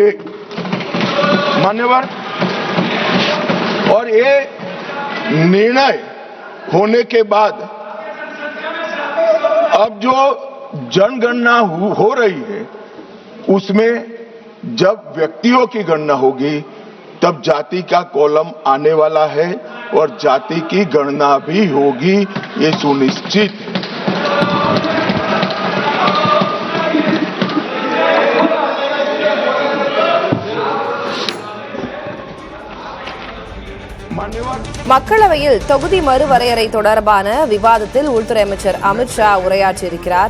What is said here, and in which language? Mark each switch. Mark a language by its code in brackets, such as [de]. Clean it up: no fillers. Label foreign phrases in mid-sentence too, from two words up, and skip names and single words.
[hi] मान्यवर, और ये निर्णय होने के बाद अब जो जनगणना हो रही है उसमें जब व्यक्तियों की गणना होगी तब जाति का कॉलम आने वाला है और जाति की गणना भी होगी, ये सुनिश्चित है। [ta] மக்களவையில் தொகுதி மறுவரையறை தொடர்பான விவாதத்தில் உள்துறை அமைச்சர் அமித்ஷா உரையாற்றியிருக்கிறார்.